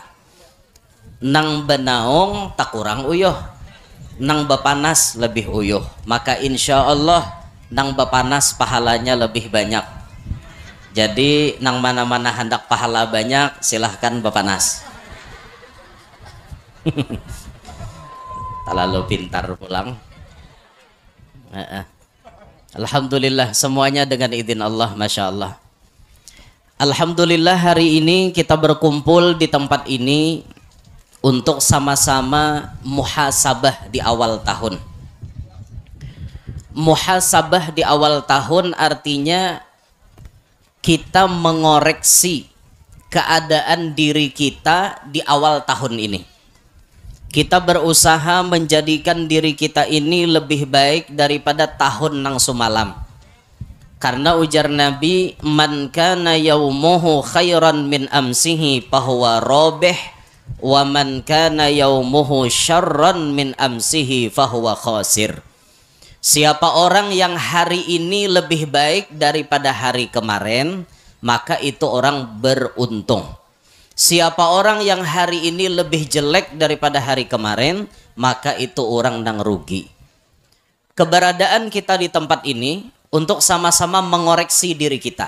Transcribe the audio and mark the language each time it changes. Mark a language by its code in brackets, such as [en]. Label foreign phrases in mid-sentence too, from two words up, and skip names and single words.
[bjn] Nang benaung tak kurang uyuh, nang bepanas lebih uyuh, maka insya Allah nang bepanas pahalanya lebih banyak. Jadi nang mana-mana hendak pahala banyak, silahkan bepanas. Terlalu pintar pulang. [id] Alhamdulillah semuanya dengan izin Allah, [ar] ما شاء الله. [id] Alhamdulillah hari ini kita berkumpul di tempat ini untuk sama-sama muhasabah di awal tahun. Muhasabah di awal tahun artinya kita mengoreksi keadaan diri kita di awal tahun ini. Kita berusaha menjadikan diri kita ini lebih baik daripada tahun nang sumalam. Karena ujar Nabi, [ar] من كان يومه خيراً من أمسه فهو رابح ومن كان يومه شراً من أمسه فهو خاسر. [id] Siapa orang yang hari ini lebih baik daripada hari kemarin, maka itu orang beruntung. Siapa orang yang hari ini lebih jelek daripada hari kemarin, maka itu orang yang rugi. Keberadaan kita di tempat ini untuk sama-sama mengoreksi diri kita.